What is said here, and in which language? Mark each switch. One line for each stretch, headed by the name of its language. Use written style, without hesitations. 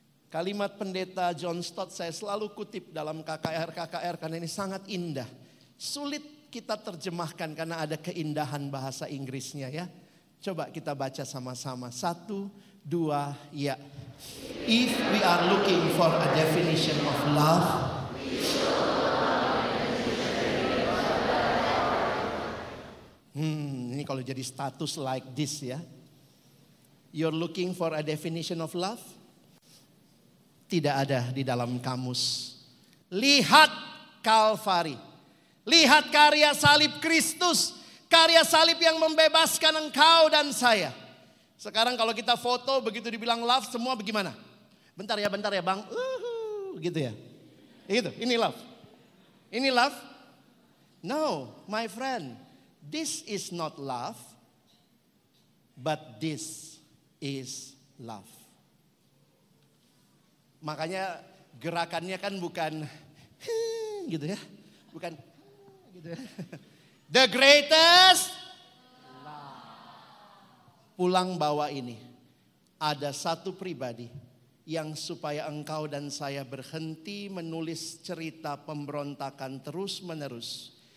Indonesian: Kalimat pendeta John Stott saya selalu kutip dalam KKR karena ini sangat indah. Sulit kita terjemahkan karena ada keindahan bahasa Inggrisnya ya. Coba kita baca sama-sama. 1, 2, ya.
English: If we are looking for a definition of love,
Indonesian: Ini kalau jadi status
English: like this
Indonesian: ya.
English: You're looking for a definition of love?
Indonesian: Tidak ada di dalam kamus. Lihat Kalvari. Lihat karya salib Kristus. Karya salib yang membebaskan engkau dan saya. Sekarang kalau kita foto begitu dibilang love, semua bagaimana? Bentar ya bang. Gitu ya. Gitu, ini love. Ini love?
English: No, my friend. This is not love, but this is love.
Indonesian: Makanya gerakannya kan bukan gitu ya. Bukan gitu ya.
English: The greatest love.
Indonesian: Pulang bawa ini. Ada satu pribadi yang supaya engkau dan saya berhenti menulis cerita pemberontakan terus menerus.